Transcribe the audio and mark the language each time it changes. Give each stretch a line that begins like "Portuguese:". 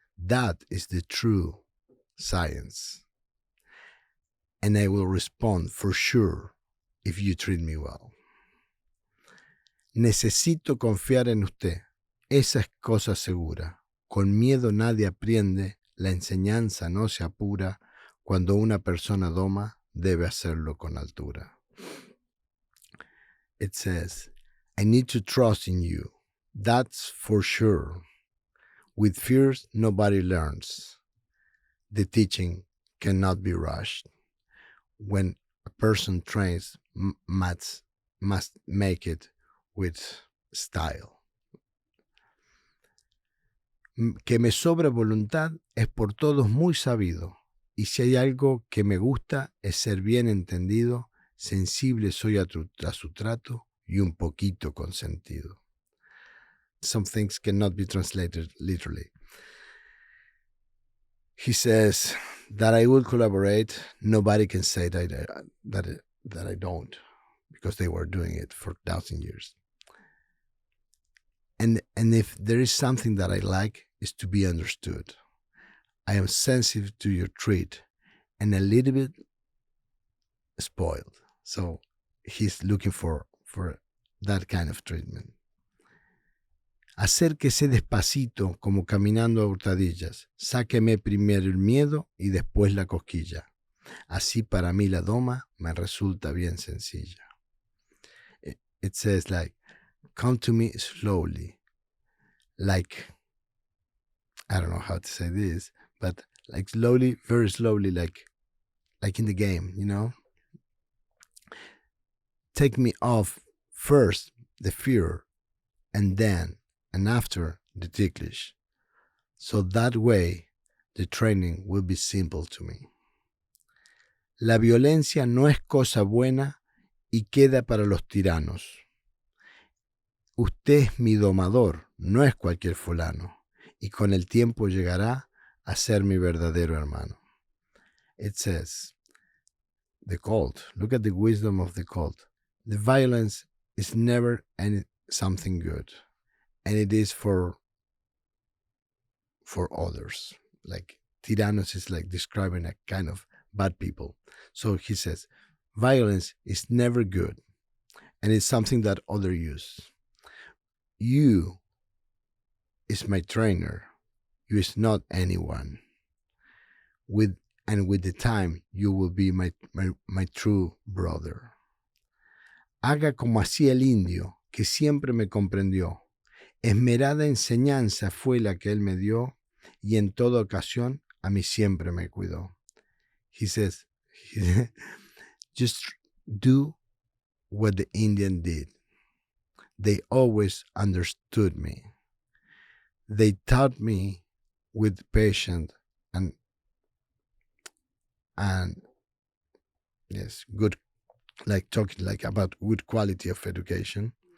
English: That is the true science. And I will respond for sure if you treat me well.
Spanish: Necesito confiar en usted. Esa es cosa segura. Con miedo nadie aprende. La enseñanza no se apura. Cuando una persona doma, debe hacerlo con altura.
English: It says, I need to trust in you. That's for sure. With fears, nobody learns. The teaching cannot be rushed. When a person trains, must make it with style.
Spanish: Que me sobra voluntad es por todos muy sabido. Y si hay algo que me gusta es ser bien entendido, sensible soy a su trato y un poquito consentido.
English: Some things cannot be translated literally. He says that I will collaborate. Nobody can say that I don't, because they were doing it for 1,000 years. And if there is something that I like, is to be understood. I am sensitive to your treat and a little bit spoiled. So he's looking for that kind of treatment.
Spanish: Acérquese despacito como caminando a hurtadillas. Sáqueme primero el miedo y después la cosquilla. Así para mí la doma me resulta bien sencilla.
English: It says like, come to me slowly. Like, I don't know how to say this, but like slowly, very slowly, like in the game, Take me off first the fear and after the ticklish. So that way the training will be simple to me.
Spanish: La violencia no es cosa buena y queda para los tiranos. Usted es mi domador, no es cualquier fulano, y con el tiempo llegará a ser mi verdadero hermano.
English: It says, the cult. Look at the wisdom of the cult. The violence is never something good, and it is for others. Like Tyrannos is like describing a kind of bad people. So he says, violence is never good, and it's something that others use. You is my trainer. You is not anyone. With the time, you will be my true brother.
Spanish: Haga como hacía el indio, que siempre me comprendió. Esmerada enseñanza fue la que él me dio, y en toda ocasión a mí siempre me cuidó.
English: He says, just do what the Indian did. They always understood me. They taught me with patience and yes, good, like talking like about good quality of education.